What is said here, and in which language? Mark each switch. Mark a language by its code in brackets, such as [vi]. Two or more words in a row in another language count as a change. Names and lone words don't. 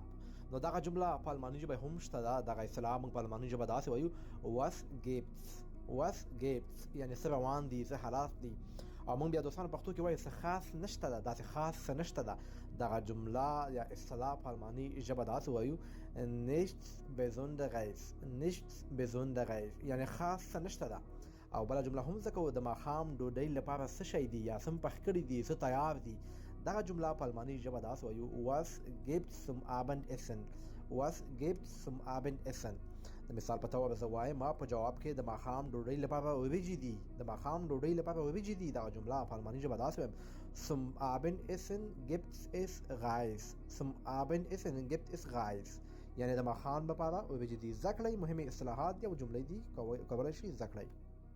[ps] نو دغه جمله په الماني ژبه هم شته ده. دغه اصطلاح موږ په الماني ژبه داسې وایو [de] was gibt's. was gibt's [ps] یعنی څه روان دي، څه حالات دي. او موږ بیا دوستانو پښتو کې وایي څه خاص نشته ده، داسې خاص څه نشته ده. دغه جمله یا اصطلاح په الماني ژبه داسې وایو [de] nichts besonderes. nichts besonderes [ps] یعنی خاص څه نشته ده. او بله جمله هم زده کوو د ماښام ډوډۍ لپاره څه شی دي یا څه پخ کړي دي، څه تیار دي. دغه جمله په الماني ژبه داسې وایو [de] was gibt zum Abendessen. was gibt zum Abendessen. [ps] د مثال په توګه زه وایم په جواب کې د ماښام ډوډۍ لپاره وریجې دي. د ماښام ډوډۍ لپاره وریجې دي. دغه جمله په الماني ژبه داسې وایم [de] zum Abendessen gibt es Reis. zum Abendessen gibt es Reis [ps] یعنی د ماښام لپاره وریجې دي. زده کړئ مهمې اصطلاحات دي او جملې دي، کولی شئ زده کړئ.